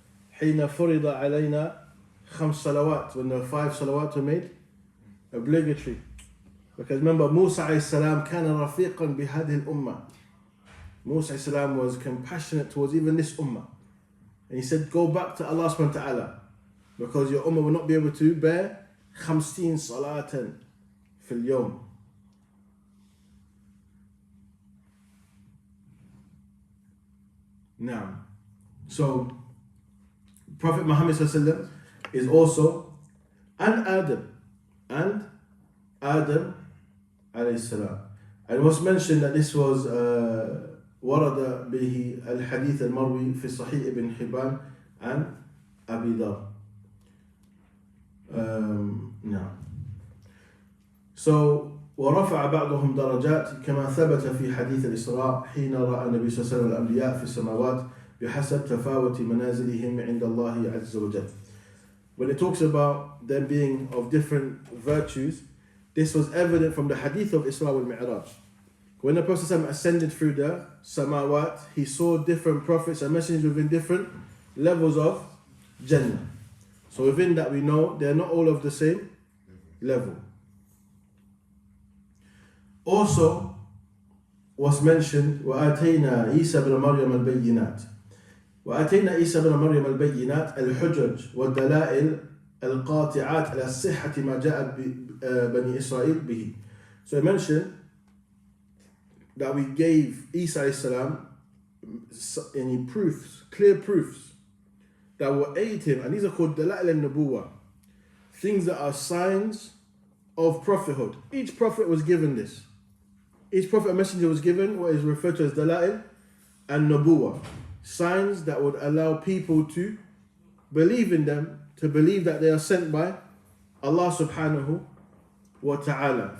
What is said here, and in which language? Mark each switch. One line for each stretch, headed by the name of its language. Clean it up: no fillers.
Arabic: حين فرض علينا 5 salawat.
English: When the 5 salawat were made obligatory. Because remember, Musa alayhi salam
Arabic: كان رفيقا بهذه الأمة.
English: Musa alayhi salam was compassionate towards even this ummah. And he said, go back to Allah subhanahu wa ta'ala. Because your ummah will not be able to bear 50
Arabic: salatan fil yawm.
English: Now, so Prophet Muhammad sallallahu is also and Adam alayhi salam. And it was mentioned that this was
Arabic: ورد به الحديث المروي في صحيح ابن حبان عن أبي ذر. نعم. So ورفع بعضهم درجات كما ثبت في حديث الإسراء حين رأى النبي صلى الله عليه وسلم الأنبياء في السماوات بحسب تفاوت منازلهم عند الله عز وجل.
English: When it talks about them being of different virtues, this was evident from the hadith of Isra wal Mi'raj. When the Prophet ascended through the samawat, he saw different prophets and messengers within different levels of Jannah. So within that we know they're not all of the same level. Also was mentioned
Arabic: وَآتَيْنَا عِيسَى بْنَ مَرْيَمَ الْبَيِّنَاتِ وَآتَيْنَا عِيسَى بْنَ مَرْيَمَ الْبَيِّنَاتِ الْحُجَّجِ وَالدَّلَائِلِ الْقَاطِعَاتِ عَلَى الصِّحَّةِ مَا جَاءَ بَنِي إِسرائيل بِهِ.
English: So I mentioned that we gave Isa alayhi salam any proofs, clear proofs that will aid him, and these are called Dala'il al-Nubuwah, things that are signs of prophethood. Each prophet was given this. Each prophet and messenger was given what is referred to as Dala'il al-Nubuwah, signs that would allow people to believe in them, to believe that they are sent by Allah subhanahu wa ta'ala.